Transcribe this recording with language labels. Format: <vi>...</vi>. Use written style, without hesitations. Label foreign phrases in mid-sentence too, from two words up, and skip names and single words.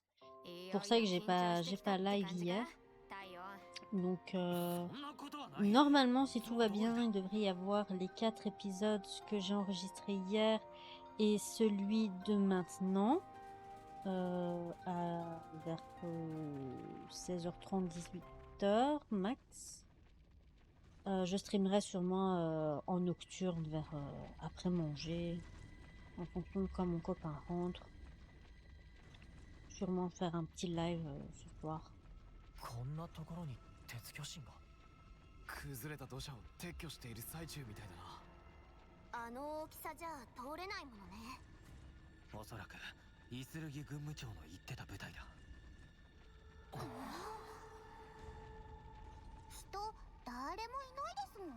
<fr>Pour ça que j'ai pas live hier. Donc normalement, si tout va bien, il devrait y avoir les 4 épisodes que j'ai enregistrés hier et celui de maintenant vers 16h30, 18h max. Je streamerai sûrement en nocturne vers après manger, en fonction de quand mon copain rentre. Sûrement faire un petit live ce soir.</fr> <ja>こんなところに鉄巨神が。崩れた土砂を撤去している最中みたいだな。あの大きさじゃ通れないものね。おそらくイスルギ軍務長の言ってた部隊だ。人誰もいないですもん。</ja>